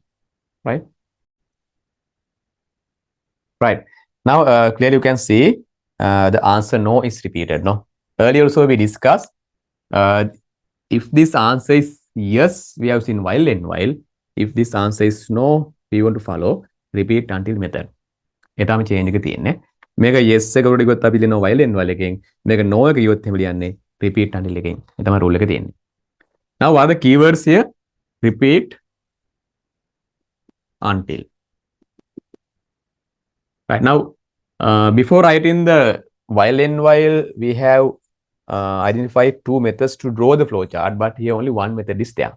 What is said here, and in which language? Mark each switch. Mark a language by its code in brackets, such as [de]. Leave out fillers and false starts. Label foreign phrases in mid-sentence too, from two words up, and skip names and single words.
[en] Right? Right. Now, clearly you can see the answer no is repeated, no? Earlier also we discussed if this answer is yes, we have seen while and while. If this answer is no, we want to follow repeat until method. [si] එතම change එක තියෙන්නේ. මේක yes එකකට ගියොත් අපි ලියනවා [en] while and while [si] එකෙන්. මේක no එක ගියොත් එහෙම ලියන්නේ [en] repeat until [si] එකෙන්. ඒ තමයි rule එක තියෙන්නේ. [en] Now what are the keywords here? Repeat until. Right now, before writing the while and while, we have identified two methods to draw the flowchart, but here only one method is there.